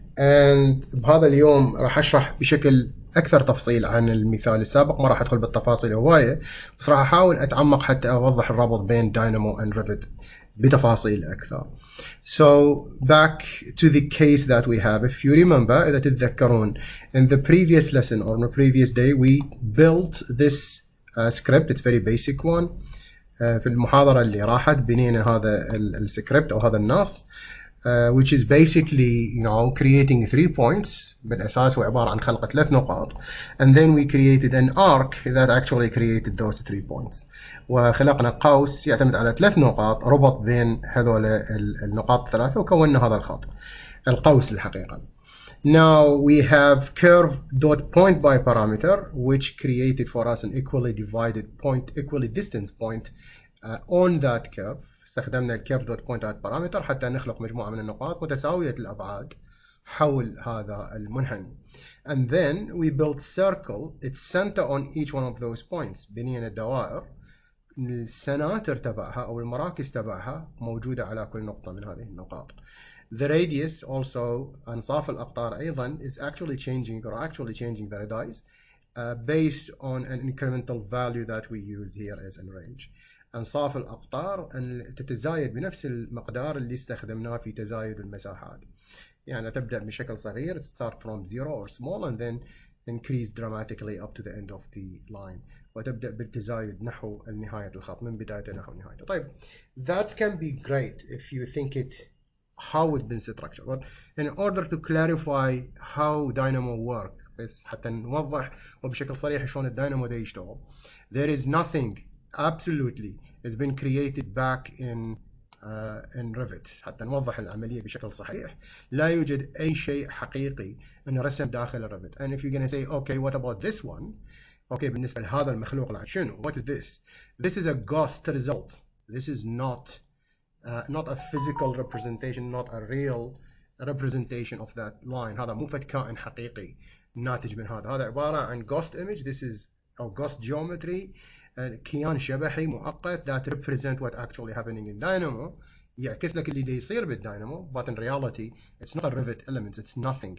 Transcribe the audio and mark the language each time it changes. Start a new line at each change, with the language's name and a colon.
Arabic: and بهذا اليوم راح أشرح بشكل أكثر تفصيل عن المثال السابق. ما راح أدخل بالتفاصيل هواية، بس راح أحاول أتعمق حتى أوضح الرابط بين Dynamo and Revit بتفاصيل أكثر.
English: So back to the case that we have. If you remember,
Arabic: إذا تتذكرون,
English: in the previous lesson or in the previous day we built this script. It's very basic one.
Arabic: في المحاضرة اللي راحت بنينا هذا السكريبت أو هذا النص,
English: which is basically creating 3 points.
Arabic: بالأساس هو عبارة عن خلق 3 نقاط,
English: and then we created an arc that actually created those 3 points.
Arabic: وخلقنا قوس يعتمد على 3 نقاط ربط بين هذول النقاط الثلاثة وكوننا هذا الخط القوس الحقيقة.
English: Now we have curve dot point by parameter, which created for us an equally divided point, equally distance point on that curve.
Arabic: استخدمنا الكيرف دوت بوينت ات بارامتر حتى نخلق مجموعة من النقاط متساوية الأبعاد حول هذا المنحني.
English: And then we built circle its center on each one of those points.
Arabic: بنينا الدوائر السناتر تبعها أو المراكز تبعها موجودة على كل نقطة من هذه النقاط.
English: The radius also,
Arabic: أنصاف الأقطار أيضا,
English: is actually changing the radius based on an incremental value that we used here as in range.
Arabic: أنصاف الأقطار أن تتزايد بنفس المقدار اللي استخدمناه في تزايد المساحات. يعني تبدأ بشكل صغير,
English: start from 0 or small and then increase dramatically up to the end of the line.
Arabic: وتبدأ بالتزايد نحو نهاية الخط, من بدايته نحو نهايته.
English: طيب, that can be great if you think it how it's been structured. But in order to clarify how Dynamo work,
Arabic: بس حتى نوضح وبشكل صريح شلون الداينامو ده يشتغل.
English: There is nothing absolutely has been created back in Revit.
Arabic: حتى نوضح العملية بشكل صحيح, لا يوجد أي شيء حقيقي انرسم داخل Revit.
English: And if you're going to say, okay, what about this one?
Arabic: Okay, بالنسبة لهذا المخلوق العاد شنو?
English: What is this? This is a ghost result. This is not a physical representation, not a real representation of that line.
Arabic: هذا مو فد كائن حقيقي ناتج من هذا. هذا عبارة عن ghost image.
English: This is a ghost geometry.
Arabic: كيان شبحي مؤقت
English: that represent what actually happening in Dynamo.
Arabic: يعكس لك اللي يصير بالداينامو,
English: but in reality it's not a Revit element, it's nothing.